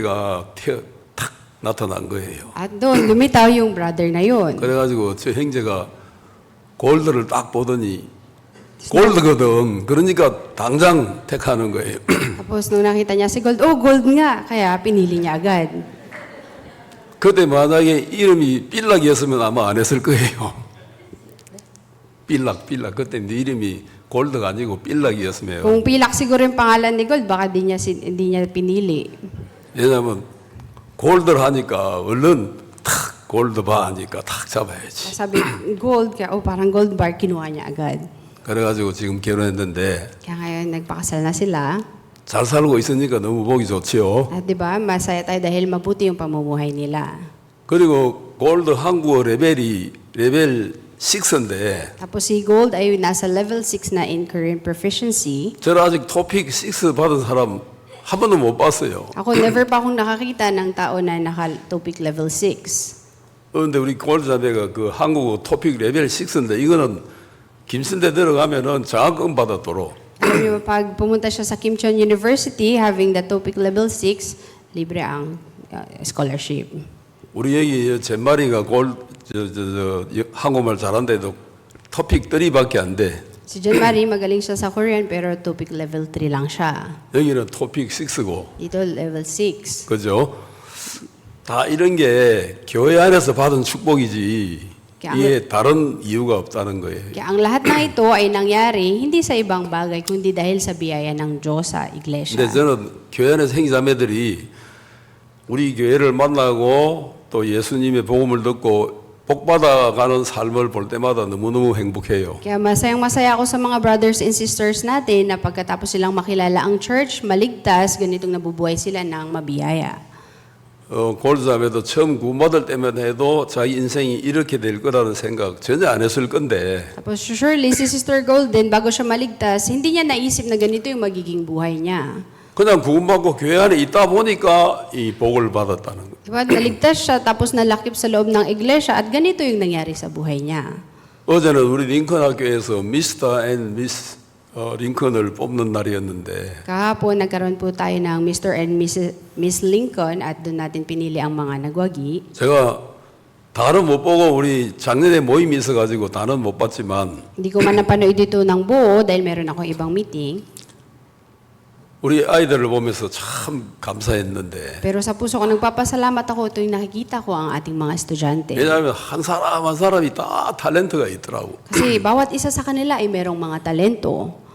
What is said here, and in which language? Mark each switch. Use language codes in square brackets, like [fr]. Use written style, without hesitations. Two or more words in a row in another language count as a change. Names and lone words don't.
[ko] 그랬더니 저 형제가 탁 나타난 거예요. [tl] At doon, lumitaw yung brother na yun. [ko] 그래가지고 저 형제가 골드를 딱 보더니 골드거든. 그러니까 당장 택하는 거예요. [tl] Tapos nung nakita niya si gold, oh gold nga, kaya pinili niya agad. [ko] 그때 만약에 이름이 삘락이었으면 아마 안 했을 거예요. 삘락. 그때 네 이름이 골드가 아니고 삘락이었으면. [tl] Kung pilak siguro yung pangalan ni gold, baka hindi niya pinili. [ko] 왜냐하면 골드를 하니까 얼른 탁 골드바 하니까 탁 잡아야지. [tl] Sabi, gold, kaya oh parang [en] gold bar, [tl] kinuha niya agad. [ko] 그래가지고 지금 결혼했는데 [tl] Kaya ngayon, nagpakasal na sila. [ko] 잘 살고 있으니까 너무 보기 좋지요. [tl] At di ba, masaya tayo dahil mabuti yung pamumuhay nila. [ko] 그리고 골드 한국어 레벨이 레벨 6인데 [tl] Tapos si Gold ay nasa level 6 na [en] in Korean proficiency. [ko] 저는 아직 토픽 6 받은 사람 한 번도 못 봤어요. [tl] Ako, never pa akong nakakita ng tao na naka-topic level 6. [ko] 그런데 우리 골드 자매가 그 한국어 토픽 레벨 6인데 이거는 김신대 들어가면은 장학금 받았도록. [tl] Alam niyo, pag pumunta siya sa Kim Cheon University, [en] having the topic level [tl] 6, libre ang scholarship. [ko] 우리 여기 젠마리가 한국말 잘한데도 토픽 3밖에 안 돼. [tl] Si John Marie, magaling siya sa Korean, pero [en] topic level [tl] 3 lang siya. [ko] 여기는 토픽 6고. [tl] Dito, level 6. [ko] 그죠? 다 이런 게 교회 안에서 받은 축복이지. 이게 다른 이유가 없다는 거예요. [tl] Kaya ang lahat ng ito ay nangyari hindi sa ibang bagay, kundi dahil sa biyaya ng Diyos sa iglesia. [ko] 근데 저는 교회 안에서 형제자매들이 우리 교회를 만나고 또 예수님의 복음을 듣고 복받아가는 삶을 볼 때마다 너무너무 행복해요. [tl] Kaya masayang-masaya ako sa mga [en] brothers and sisters [tl] natin na pagkatapos silang makilala ang church, maligtas, ganitong nabubuhay sila ng mabiyaya. [ko] 골드자매도 처음 구원받을 때만 해도 자기 인생이 이렇게 될 거라는 생각 전혀 안 했을 건데 [tl] Tapos surely si Sister Golden, bago siya maligtas, hindi niya naisip na ganito yung magiging buhay niya. [ko] 그냥 구원받고 교회 안에 있다 보니까 이 복을 받았다는 거예요. [tl] Diba? Naligtas siya, tapos nalakip sa loob ng iglesia at ganito yung nangyari sa buhay niya. [ko] 어제는 우리 링컨 학교에서 미스터 앤 미스 링컨을 뽑는 날이었는데 [tl] Kahapon, nagkaroon po tayo ng Mr. and Miss Lincoln at doon natin pinili ang mga nagwagi. [ko] 제가 다는 못 보고 우리 작년에 모임이 있어가지고 다는 못 봤지만 [tl] Hindi ko man napanood dito ng buo dahil meron akong ibang meeting. [ko] 우리 아이들을 보면서 참 감사했는데 [tl] Pero sa puso ko, nagpapasalamat ako tuwing nakikita ko ang ating mga estudyante. [ko] 왜냐하면 한 사람 한 사람이 다 탤런트가 있더라고. [tl] Kasi bawat isa sa kanila ay merong mga talento.